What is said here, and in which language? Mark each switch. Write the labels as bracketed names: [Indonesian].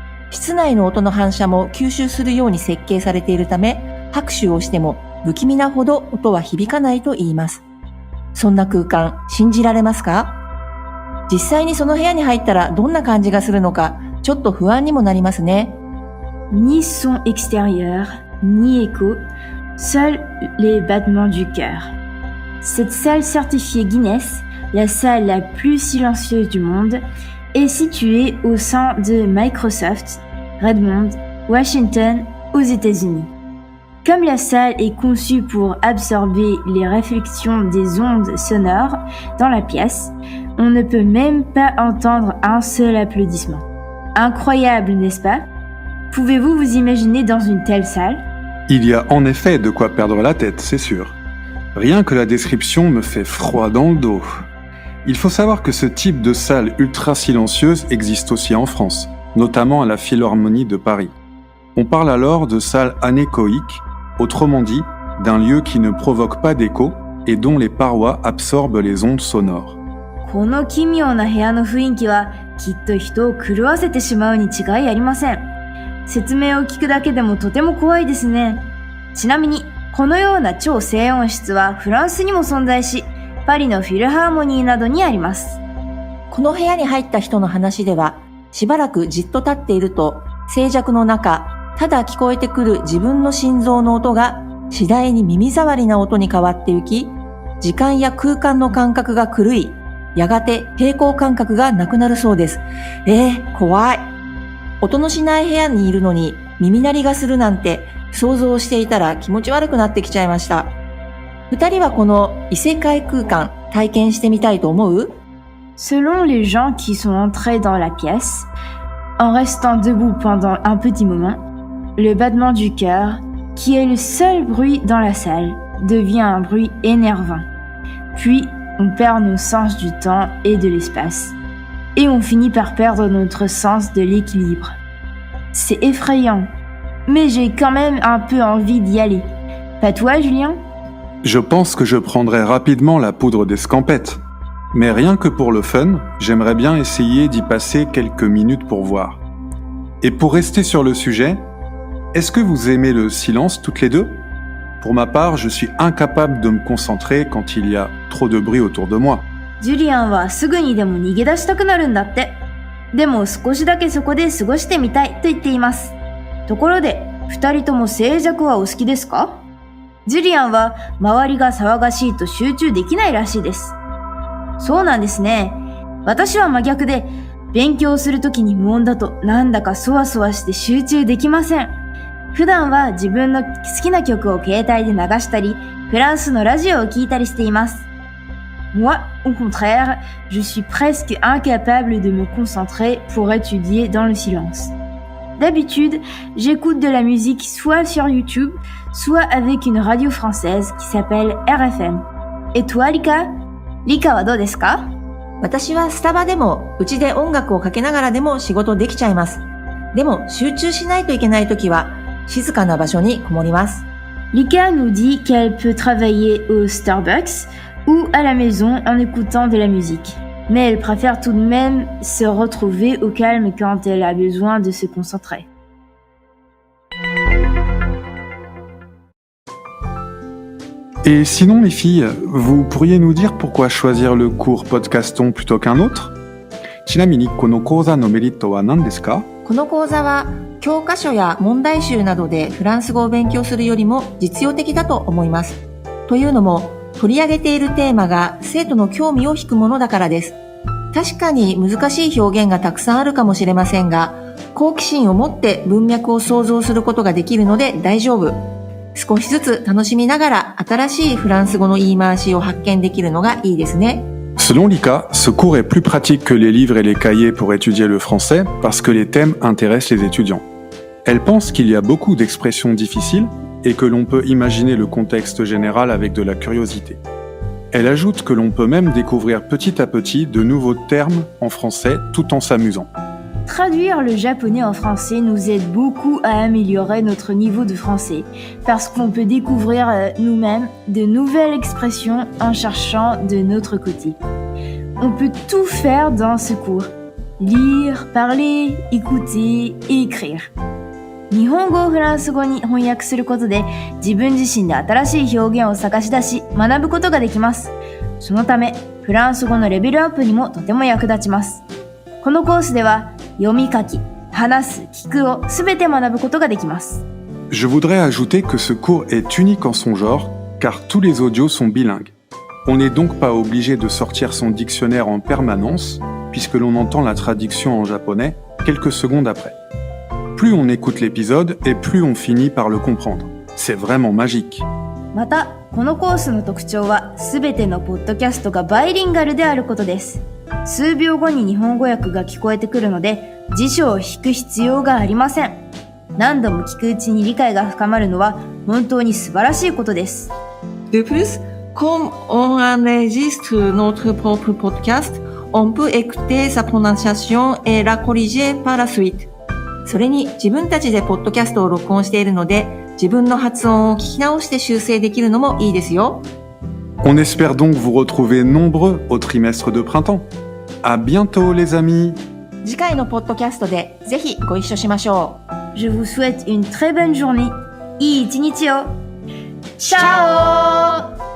[Japanese] 室内の音の反射も吸収するように設計されているため、拍手をしても不気味なほど音は響かないと言います。そんな空間、信じられますか？実際にその部屋に入ったらどんな感じがするのか、ちょっと不安にもなりますね。 [French] Ni son extérieur, ni écho, seuls les battements du cœur.Cette salle certifiée Guinness, la salle la plus silencieuse du monde, est située au sein de Microsoft, Redmond, Washington, aux États-Unis. Comme la salle est conçue pour absorber les réflexions des ondes sonores dans la pièce, on ne peut même pas entendre un seul applaudissement. Incroyable, n'est-ce pas? Pouvez-vous vous imaginer dans une telle salle? Il y a en effet de quoi perdre la tête, c'est sûr. Rien que la description me fait froid dans le dos. Il faut savoir que ce type de salle ultra silencieuse existe aussi en France, notamment à la Philharmonie de Paris. On parle alors de salle anéchoïque, autrement dit, d'un lieu qui ne provoque pas d'écho et dont les parois absorbent les ondes sonores. [Japanese] この奇妙な部屋の雰囲気はきっと人を狂わせてしまうに違いありません。説明を聞くだけでもとても怖いですね。ちなみにこのような超静音室はフランスにも存在し、パリのフィルハーモニーなどにあります。この部屋に入った人の話では、しばらくじっと立っていると、静寂の中、ただ聞こえてくる自分の心臓の音が次第に耳障りな音に変わってゆき、時間や空間の感覚が狂い、やがて平行感覚がなくなるそうです。怖い。音のしない部屋にいるのに耳鳴りがするなんて想像していたら気持ち悪くなってきちゃいました。二人はこの異世界空間体験してみたいと思う？ [French] Selon les gens qui sont entrés dans la pièce, en restant debout pendant un petit moment, le battement du cœur, qui est le seul bruit dans la salle, devient un bruit énervant. Puis, on perd nos sens du temps et de l'espace. Et on finit par perdre notre sens de l'équilibre. C'est effrayant.Mais j'ai quand même un peu envie d'y aller. Pas toi, Julien? Je pense que je prendrai rapidement la poudre d'escampette. Mais rien que pour le fun, j'aimerais bien essayer d'y passer quelques minutes pour voir. Et pour rester sur le sujet, est-ce que vous aimez le silence toutes les deux? Pour ma part, je suis incapable de me concentrer quand il y a trop de bruit autour de moi. [Japanese] ジュリアンはすぐにでも逃げ出したくなるんだって。でも少しだけそこで過ごしてみたいと言っています。ところで、二人とも静寂はお好きですか？ジュリアンは周りが騒がしいと集中できないらしいです。そうなんですね。私は真逆で、勉強するときに無音だとなんだかそわそわして集中できません。普段は自分の好きな曲を携帯で流したり、フランスのラジオを聞いたりしています。 [French] Moi, au contraire, je suis presque incapable de me concentrer pour étudier dans le silence. D'habitude, j'écoute de la musique soit sur YouTube, soit avec une radio française qui s'appelle RFM. Et toi, Lika? [Japanese] Lika はどうですか？私はスタバでも、うちで音楽をかけながらでも仕事できちゃいます。でも集中しないといけないときは、静かな場所にこもります。 [French] Lika nous dit qu'elle peut travailler au Starbucks ou à la maison en écoutant de la musique. Mais elle préfère tout de même se retrouver au calme quand elle a besoin de se concentrer. Et sinon les filles, vous pourriez nous dire pourquoi choisir le cours Podcaston plutôt qu'un autre? [Japanese] ちなみにこの講座のメリットは何ですか？この講座は教科書や問題集などでフランス語を勉強するよりも実用的だと思います。というのも取り上げているテーマが生徒の興味を引くものだからです。確かに難しい表現がたくさんあるかもしれませんが、好奇心を持って文脈を想像することができるので大丈夫。少しずつ楽しみながら新しいフランス語の言い回しを発見できるのがいいですね。 [French] Selon Lika, ce cours est plus pratique que les livres et les cahiers pour étudier le français parce que les thèmes intéressent les étudiants. Elle pense qu'il y a beaucoup d'expressions difficiles et que l'on peut imaginer le contexte général avec de la curiosité. Elle ajoute que l'on peut même découvrir petit à petit de nouveaux termes en français tout en s'amusant. Traduire le japonais en français nous aide beaucoup à améliorer notre niveau de français parce qu'on peut découvrir nous-mêmes de nouvelles expressions en cherchant de notre côté. On peut tout faire dans ce cours. Lire, parler, écouter et écrire. [Japanese] 日本語をフランス語に翻訳することで自分自身で新しい表現を探し出し学ぶことができます。そのためフランス語のレベルアップにもとても役立ちます。このコースでは読み書き、話す、聞くをすべて学ぶことができます。 [French] Je voudrais ajouter que ce cours est unique en son genre car tous les audios sont bilingues. On n'est donc pas obligé de sortir son dictionnaire en permanence puisque l'on entend la traduction en japonais quelques secondes après. Plus on écoute l'épisode et plus on finit par le comprendre. C'est vraiment magique. [Japanese] また、このコースの特徴はすべてのポッドキャストがバイリンガルであることです。数秒後に日本語訳が聞こえてくるので辞書を引く必要がありません。何度も聞くうちに理解が深まるのは本当に素晴らしいことです。 [French] De plus, comme on enregistre notre propre podcast, on peut écouter sa prononciation et la corriger par la suite. [Japanese] それに自分たちでポッドキャストを録音しているので、自分の発音を聞き直して修正できるのもいいですよ。 [French] On espère donc vous retrouver nombreux au trimestre de printemps. À bientôt les amis! [Japanese] 次回のポッドキャストでぜひご一緒しましょう。 [French] Je vous souhaite une très bonne journée. [Japanese] いい一日を。 [French] Ciao!